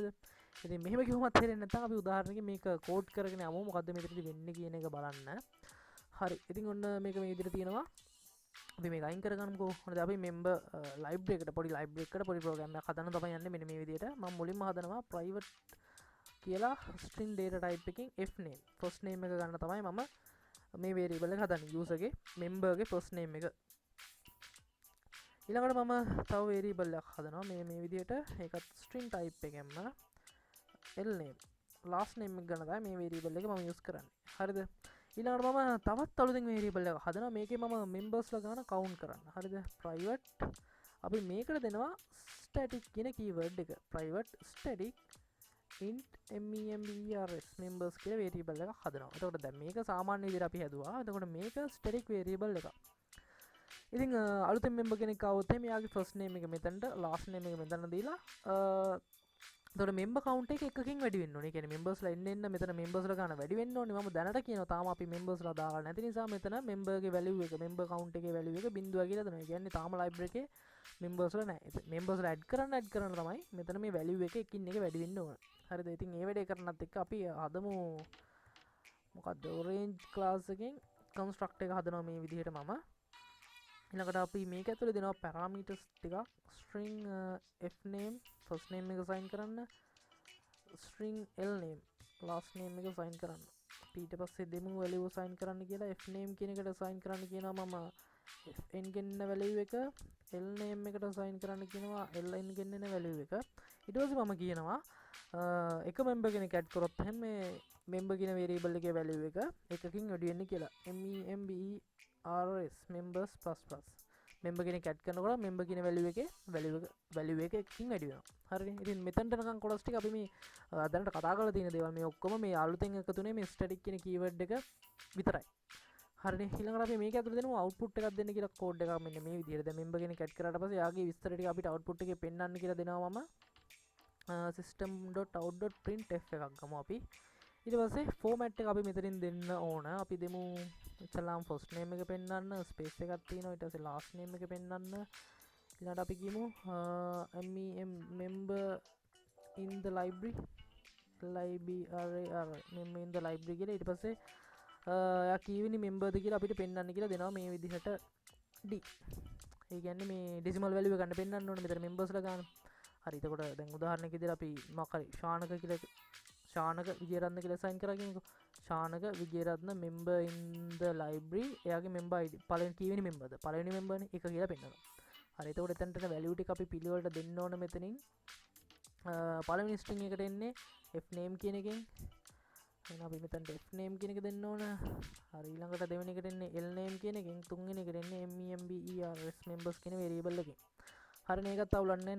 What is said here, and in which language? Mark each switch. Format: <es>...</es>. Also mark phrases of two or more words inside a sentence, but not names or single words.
<si>ඉතින් මෙහෙම කිව්වමත් තේරෙන්නේ නැත්නම් අපි උදාහරණයකින් මේක කෝඩ් කරගෙන යමු. මොකද්ද මෙතනදී වෙන්නේ කියන එක බලන්න. හරි. ඉතින් ඔන්න මේක මේ විදිහට තියෙනවා. අපි මේක අයින් කරගන්නම්කෝ. හරිද? අපි</si> <en>member library</en> <si>එකට පොඩි program එකක් හදන්න තමයි යන්නේ මෙන්න මේ විදිහට. මම මුලින්ම හදනවා private කියලා</si> <en>string data type</en> <si>එකකින්</si> <en>f name. first name</en> <si>එක ගන්න තමයි මම මේ variable එක හදන්නේ. user ගේ member ගේ</si> <en>first name</en> <si>එක. ඊළඟට මම තව variable එකක් හදනවා මේ විදිහට. ඒකත්</si> <en>string type</en> <si>එකෙන්ම</si> <en>l name last name</en> <si>එක ගන්න තමයි මේ variable එක මම use කරන්නේ. හරිද? ඊළඟට මම තවත් අලුතෙන් variable එකක් හදනවා. මේකේ මම members ලා ගන්න count කරන්න. හරිද? private අපි මේකට දෙනවා static කියන keyword එක.</si> <en>private static int members members</en> <si>කියලා variable එකක් හදනවා. එතකොට දැන් මේක සාමාන්‍ය විදිහට අපි හැදුවා. එතකොට මේක</si> <en>static variable</en> <si>එකක්. ඉතින් අලුතෙන් member කෙනෙක් ආවොත් එහෙනම් එයාගේ</si> <en>first name</en> <si>එක මෙතනට</si> <en>last name</en> <si>එක මෙතන දීලා එතකොට</si> <en>member count</en> <si>එක එකකින් වැඩි වෙන්න ඕනේ. ඒ කියන්නේ members ලා එන්න මෙතන members ලා ගන්න වැඩි වෙන්න ඕනේ. මම දැනට කියනවා තාම අපි members ලා දාගන්න නැති නිසා මෙතන member ගේ value එක</si> <en>member count</en> <si>එකේ value එක 0 කියලා දෙනවා. ඒ කියන්නේ තාම library එකේ members ලා නැහැ. members ලා add කරන්න තමයි මෙතන මේ value එක එකින් එක වැඩි වෙන්න ඕන. හරිද? ඉතින් මේ වැඩේ කරනත් එක්ක අපි හදමු මොකද්ද</si> <en>orange class</en> <si>එකෙන් construct එක හදනවා මේ විදිහට මම. ඊළඟට අපි මේක ඇතුලේ දෙනවා parameters ටිකක්</si> <en>string f name first name</en> <si>එක assign කරන්න</si> <en>string l name last name</en> <si>එක assign කරන්න ඊට පස්සේ දෙමු value assign කරන්න කියලා</si> <en>f name</en> <si>කියන එකට assign කරන්න කියනවා මම fn ගෙන්න value එක</si> <en>l name</en> <si>එකට assign කරන්න කියනවා ln ගෙන්න value එක ඊට පස්සේ මම කියනවා එක member කෙනෙක් add කරොත් එහෙනම් මේ member කියන variable එකේ value එක එකකින් වැඩි වෙන්න කියලා</si> <en>members members plus plus</en> <si>member කෙනෙක් add කරනකොට member කියන value එක එකකින් වැඩි වෙනවා. හරිනේ. ඉතින් මෙතනට නිකන් කොටස් ටික අපි මේ දැනට කතා කරලා තියෙන දේවල් මේ ඔක්කොම මේ අලුතෙන් එකතුනේ මේ static කියන keyword එක විතරයි. හරිනේ. ඊළඟට අපි මේක ඇතුළේ දෙනවා output එකක් දෙන්න කියලා code එකක් මෙන්න මේ විදිහට. දැන් member කෙනෙක් add කරාට පස්සේ යාගේ විස්තර ටික අපිට output එකේ පෙන්වන්න කියලා දෙනවා මම system.out.printf එකක් ගමු අපි. ඊට පස්සේ ෆෝමැට් එක අපි මෙතනින් දෙන්න ඕන. අපි දෙමු ඉතලාම්</si> <en>first name</en> <si>එක පෙන්වන්න, ස්පේස් එකක් තියෙනවා. ඊට පස්සේ</si> <en>last name</en> <si>එක පෙන්වන්න. ඊළඟට අපි කියමු</si> <en>member in the library member in the library</en> <si>කියලා. ඊට පස්සේ එයා කීවෙනි memberද කියලා අපිට පෙන්වන්න කියලා දෙනවා මේ විදිහට d. ඒ කියන්නේ මේ</si> <en>decimal value</en> <si>එක ගන්න පෙන්වන්න ඕනේ මෙතන members ලා ගන්න. හරි. එතකොට දැන් උදාහරණයක් විදිහට අපි මොකක් හරි ශානක විජේරත්න කියලා assign කරා කියමුකෝ. ශානක විජේරත්න</si> <en>member in the library.</en> <si>එයාගේ</si> <en>member ID</en> <si>පළවෙනි කීවෙනි memberද? පළවෙනි member නේ එක කියලා පෙන්වනවා. හරි. එතකොට එතනට වැලියු ටික අපි පිළිවෙලට දෙන්න ඕන මෙතනින්. පළවෙනි string එකට එන්නේ f name කියන එකෙන්. එහෙනම් අපි මෙතනට</si> <en>f name</en> <si>කියන එක දෙන්න ඕන. හරි. ඊළඟට දෙවෙනි එකට එන්නේ</si> <en>l name</en> <si>කියන එකෙන්. තුන්වෙනි එකට එන්නේ</si> <en>members members</en> <si>කියන variable එකෙන්. හරිනේ. ඒකත් අවුලක් නැහැ.</si>